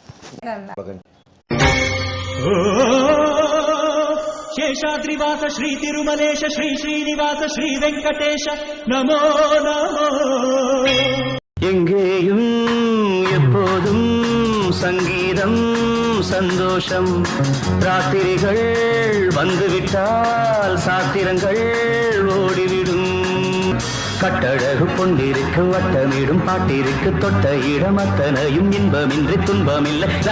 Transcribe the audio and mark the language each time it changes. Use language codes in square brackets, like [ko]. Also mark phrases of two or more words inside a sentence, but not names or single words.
[sa] शेषाद्रिवास श्री तिरुमलेश श्री श्रीनिवास श्री वेंकटेश नमो नमो [ta] எங்கேயும் எப்போதும் சங்கீதம் சந்தோஷம் ராத்திரிகள் வந்துவிட்டால் சாத்திரங்கள் ஓடிவிடும் கட்டழகு பொண்டிருக்கு வட்டமிடும் பாட்டிற்கு தொட்ட இடம் அத்தனையும் இன்பமின்றி துன்பமில்லை